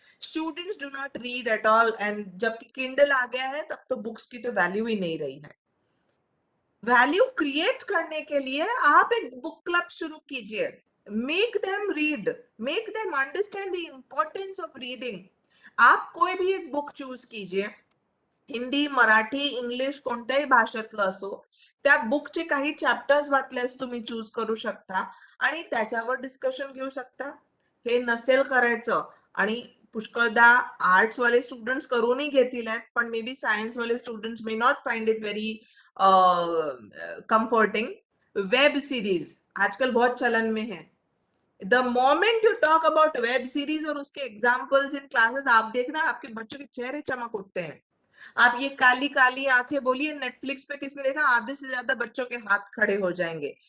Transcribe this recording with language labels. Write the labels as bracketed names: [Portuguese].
[Hindi] Students do not read at all, and जबकि Kindle आ गया है तब तो बुक्स की तो वैल्यू ही नहीं रही है। वैल्यू क्रिएट करने के लिए आप एक बुक क्लब शुरू कीजिए, make them read, make them understand the importance of reading. [Marathi] आप कोई भी एक बुक चूज कीजिए, हिंदी, मराठी, इंग्लिश कोणत्याही भाषेतलं असो, त्या बुकचे काही चॅप्टर्स वाचल्यास तुम्ही चूज करू शकता आणि त्याच्यावर डिस्कशन घेऊ शकता। हे नसेल करायचं, आणि पुष्कळदा आर्ट्स वाले स्टुडंट्स करूनही घेतील आहेत, पण मे बी सायन्स वाले students may not find it very comforting. [Hindi] Web series आजकल बहुत चलन में है। The moment you talk about web series और उसके एग्जाम्पल्स इन क्लासेस, आप देखना आपके बच्चों के चेहरे चमक उठते हैं। आप ये काली काली आंखें बोलिए, नेटफ्लिक्स पे किसने देखा, आधे से ज्यादा बच्चों के हाथ खड़े हो जाएंगे।